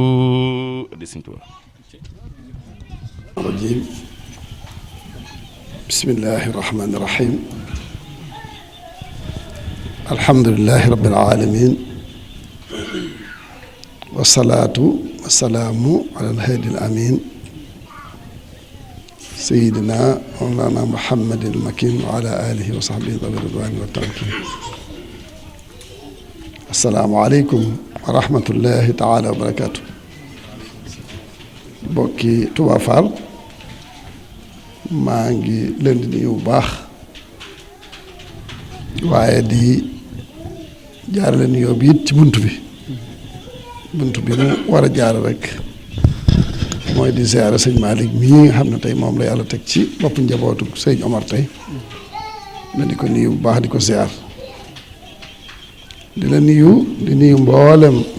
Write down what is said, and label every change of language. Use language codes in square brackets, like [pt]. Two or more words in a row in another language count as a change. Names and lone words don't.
[ar] بسم الله الرحمن الرحيم الحمد لله رب العالمين والصلاة والسلام على الهادي الأمين سيدنا مولانا محمد المكين وعلى آله وصحبه ذوي الرضوان والتمكين. السلام عليكم ورحمة الله تعالى وبركاته. [wo] bokki Touba Fall maa ngi leen di nuyu bu baax waaye di jaarale nuyoo bi it ci bunt bi nu war a jaar rek mooy di ziyaara sëñ Malick mii nga xam ne tey moom la yàlla teg ci bopp njabootu sëñ Omar tey na di ko nuyu bu baax di ko ziyaar di la nuyu di nuyu mboolem